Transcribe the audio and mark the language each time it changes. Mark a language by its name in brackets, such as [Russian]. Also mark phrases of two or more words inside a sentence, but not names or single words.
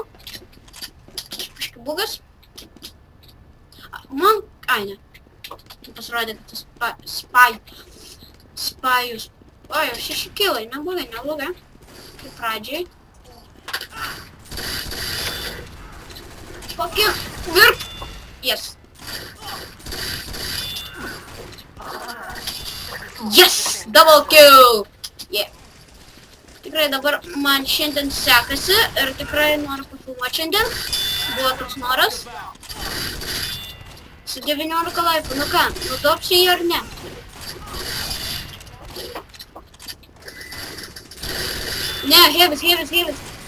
[Lithuanian] Bugas. Man... ne. Pasirodė, kad tas spajus. O, jau 6 kilai, neblogai. Kaip pradžiai. Kokie... Virp! [English] Yes. Yes! Double kill! Yeah. [Lithuanian] Tikrai dabar man šiandien sekasi ir tikrai noriu pafilmuoti šiandien. Buvo toks noras. Su 19 laipų, nu ką, nutopsi jį ar ne? Ne, Heavis!